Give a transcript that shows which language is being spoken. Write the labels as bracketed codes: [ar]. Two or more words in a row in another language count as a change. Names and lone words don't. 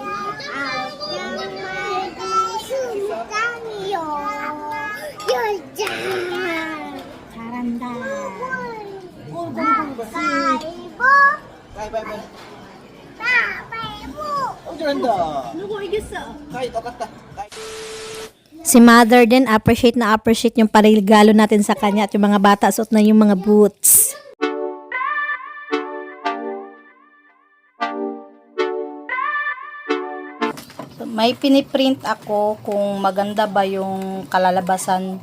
[ko] 아홉 장 말고 스무 장이요. 열 장. 잘한다. 가위바위보. 가위바위보. 가위바위보. 잘한다. Nugo, igis어. 가위 똑같다. [tl] Si Mother din appreciate yung paregalo natin sa kanya at yung mga bata suot na yung mga boots. So, may piniprint ako kung maganda ba yung kalalabasan.